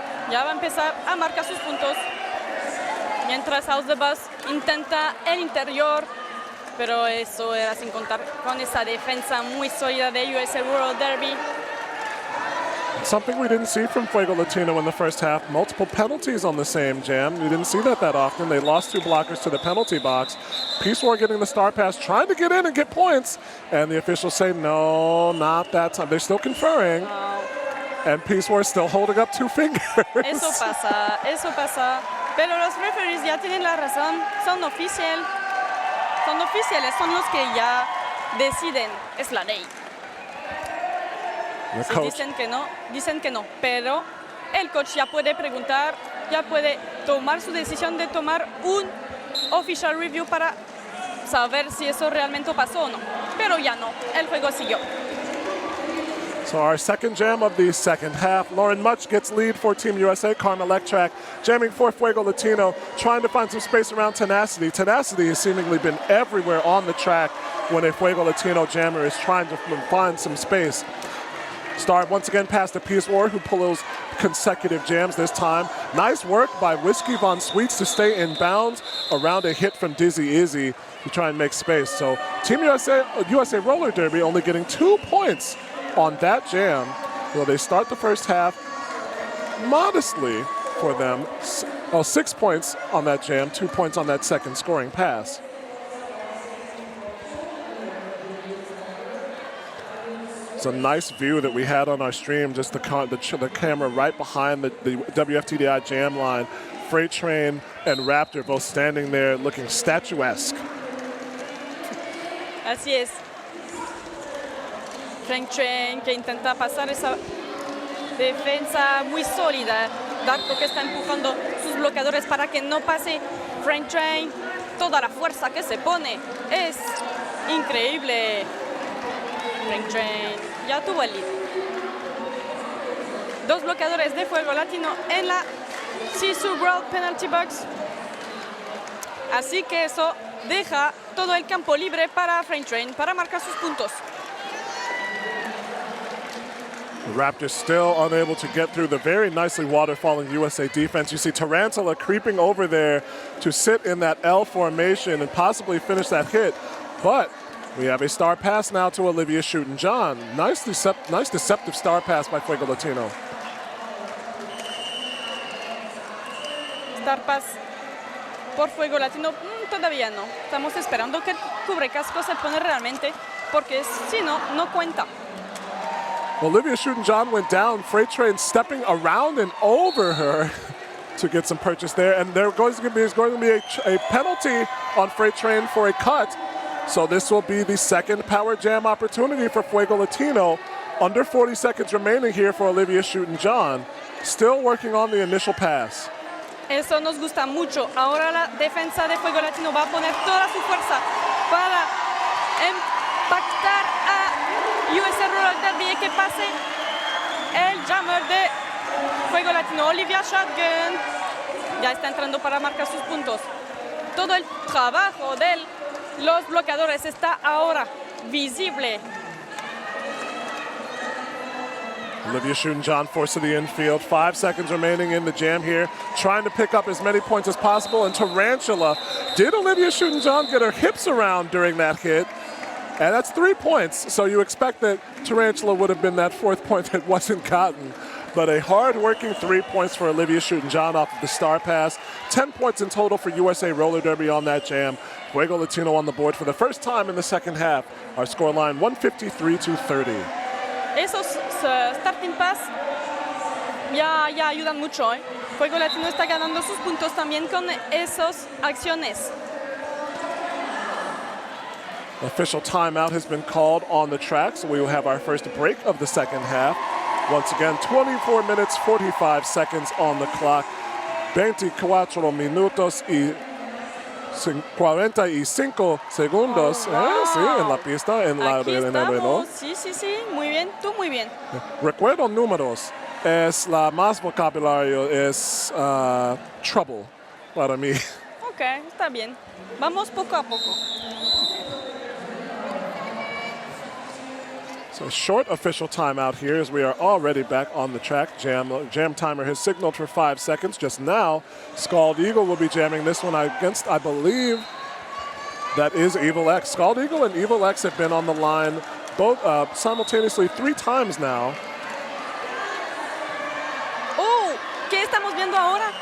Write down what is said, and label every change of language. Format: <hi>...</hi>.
<es>Ya va a empezar a marcar sus puntos. Mientras House the Boss intenta el interior, pero eso era sin contar con esa defensa muy sólida de USA Roller Derby.</es> <en>Something we didn't see from FUEGO Latino in the first half. Multiple penalties on the same jam. We didn't see that often. They lost 2 blockers to the penalty box. Peace War getting the star pass, trying to get in and get points. And the officials say, no, not that time. They're still conferring. And Peace War is still holding up 2 fingers.</en> <es>Eso pasa. Pero los referees ya tienen la razón. Son oficiales, son los que ya deciden. Es la ley. Si dicen que no, pero el coach ya puede preguntar, ya puede tomar su decisión de tomar un official review para saber si eso realmente pasó o no. Pero ya no, el juego siguió.</es> <en>So our second jam of the second half. Lauren Much gets lead for Team USA. Karma Electrac jamming for Fuego Latino, trying to find some space around Tenacity. Tenacity has seemingly been everywhere on the track when a Fuego Latino jammer is trying to find some space. Start once again past the Peace War, who pulls consecutive jams this time. Nice work by Whiskey Von Sweets to stay in bounds around a hit from Dizzy Izzy to try and make space. So Team USA Roller Derby only getting 2 points on that jam. Well, they start the first half modestly for them. 6 points on that jam, 2 points on that second scoring pass. It's a nice view that we had on our stream, just the camera right behind the WFTDI jam line. Freight Train and Raptor both standing there looking statuesque.</en> <es>Así es. Freight Train que intenta pasar esa defensa muy sólida. Darko que está empujando sus bloqueadores para que no pase Freight Train. Toda la fuerza que se pone es increíble. Freight Train ya tuvo el lead. 2 bloqueadores de Fuego Latino en la Sisu World Penalty Box. Así que eso deja todo el campo libre para Freight Train para marcar sus puntos.</es> <en>The Raptors still unable to get through the very nicely waterfalling USA defense. You see Tarantula creeping over there to sit in that L formation and possibly finish that hit. But we have a star pass now to Olivia Shootin' Nice deceptive star pass by Fuego Latino.</en> <es>Star pass por Fuego Latino, todavía no. Estamos esperando que el cubrecasco se pone realmente, porque si no, no cuenta.</es> <en>Olivia Shootin' went down. Freight Train stepping around and over her to get some purchase there. And there's going to be a penalty on Freight Train for a cut. So this will be the second power jam opportunity for Fuego Latino. Under 40 seconds remaining here for Olivia Shootin'. Still working on the initial pass.</en> <es>Eso nos gusta mucho. Ahora la defensa de Fuego Latino va a poner toda su fuerza para impactar a USA Roller Derby y que pase el jammer de Fuego Latino. Olivia Shotgun ya está entrando para marcar sus puntos. Todo el trabajo de los bloqueadores está ahora visible.</es> <en>Olivia Shootin' forced to the infield. 5 seconds remaining in the jam here. Trying to pick up as many points as possible. And Tarantula, did Olivia Shootin' get her hips around during that hit? And that's 3 points. So you expect that Tarantula would have been that 4th point that wasn't gotten. But a hard-working 3 points for Olivia Shootin' off of the star pass. 10 points in total for USA Roller Derby on that jam. Fuego Latino on the board for the first time in the second half. Our scoreline 153-30.</en> <es>Esos starting pass ya ayudan mucho. Fuego Latino está ganando sus puntos también con esas acciones.</es> <en>Official timeout has been called on the track, so we will have our first break of the second half. Once again, 24 minutes, 45 seconds on the clock.</en> <es>24 minutos y 45 segundos. Wow. Sí, en la pista, en el reloj. Sí, muy bien, tú muy bien. Recuerdo números. Es la más vocabulario, es</es> <en>trouble</en> <es>para mí. Ok, está bien. Vamos poco a poco.</es> <en>So a short official timeout here as we are already back on the track. Jam timer has signaled for 5 seconds. Just now, Scald Eagle will be jamming this one against, I believe, that is Evil X. Scald Eagle and Evil X have been on the line both simultaneously 3 times now.</en> <es>Oh, ¿qué estamos viendo ahora?</es>